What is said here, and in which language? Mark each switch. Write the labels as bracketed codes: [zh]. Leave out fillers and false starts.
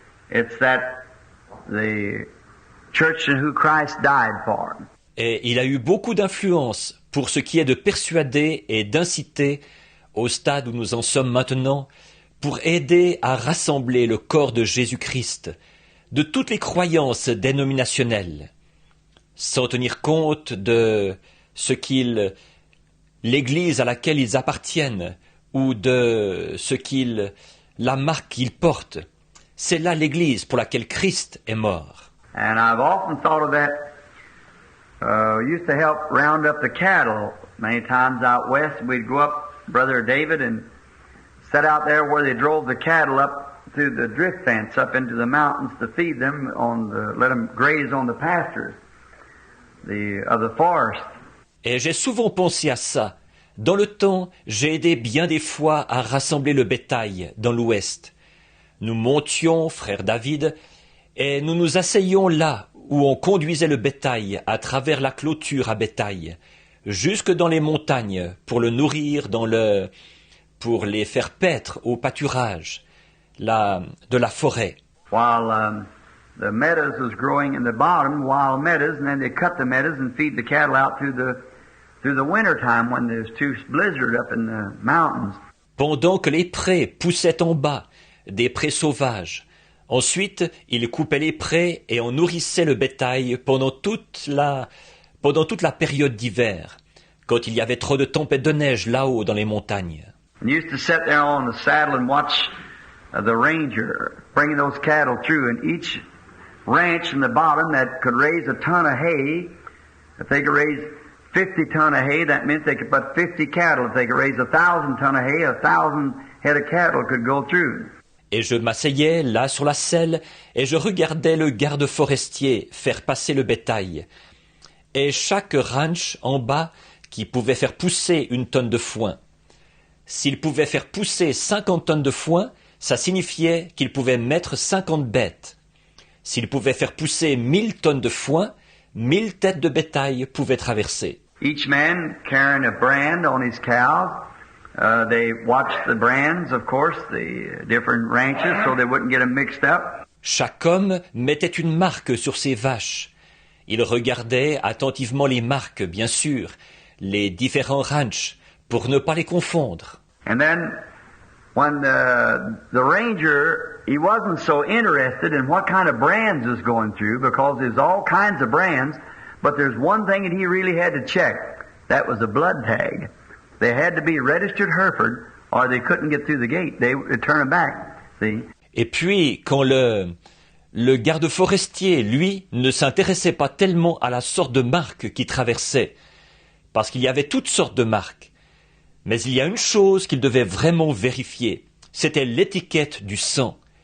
[en] It's that the church in who Christ died for. [fr] Et il a eu beaucoup d'influence pour ce qui est de persuader et d'inciter, au stade où nous en sommes maintenant, pour aider à rassembler le corps de Jésus-Christ, de toutes les croyances dénominationnelles, sans tenir compte de ce l'Église à laquelle ils appartiennent, ou de la marque qu'il porte. C'est là l'Église pour laquelle Christ est mort. [en] And I've often thought of that. We used to help round up the cattle many times out west. We'd go up, Brother David, and set out there where they drove the cattle up through the drift fence up into the mountains to feed them let them graze on the pastures of the forest. [fr] Et j'ai souvent pensé à ça. Dans le temps, j'ai aidé bien des fois à rassembler le bétail dans l'ouest. Nous montions, frère David, et nous nous asseyions là où on conduisait le bétail à travers la clôture à bétail, jusque dans les montagnes pour le nourrir pour les faire paître au pâturage de la forêt. [en] While the meadows was growing in the bottom, wild meadows, and then they cut the meadows and feed the cattle out through the winter time when there's too blizzard up in the mountains. [fr] Pendant que les prés poussaient en bas, des prés sauvages. Ensuite, ils coupaient les prés et on nourrissait le bétail pendant toute la période d'hiver, quand il y avait trop de tempêtes de neige là-haut dans les montagnes. [en] And you used to sit there on the saddle and watch the ranger bringing those cattle through, and each ranch in the bottom that could raise a ton of hay, if they could raise 50 ton of hay, that meant they could put 50 cattle. If they could raise 1,000 ton of hay, 1,000 head of cattle could go through. [fr] Et je m'asseyais là sur la selle et je regardais le garde forestier faire passer le bétail. Et chaque ranch en bas qui pouvait faire pousser une tonne de foin. S'il pouvait faire pousser 50 tonnes de foin, ça signifiait qu'il pouvait mettre 50 bêtes. S'il pouvait faire pousser 1000 tonnes de foin, 1000 têtes de bétail pouvaient traverser. [en] Each man carrying a brand on his cows. They watched the brands, of course, the different ranches, so they wouldn't get them mixed up. [fr] Chaque homme mettait une marque sur ses vaches. Il regardait attentivement les marques, bien sûr, les différents ranchs, pour ne pas les confondre. [en] And then, when the ranger, he wasn't so interested in what kind of brands was going through, because there's all kinds of brands, but there's one thing that he really had to check. That was a blood tag. They had to be registered Hereford, or they couldn't get through the gate. They would turn them back. See? [fr] Et puis, quand le garde forestier, lui, ne s'intéressait pas tellement à la sorte de marque qui traversait, parce qu'il y avait toutes sortes de marques. Mais il y a une chose qu'il devait vraiment vérifier, c'était l'étiquette du sang.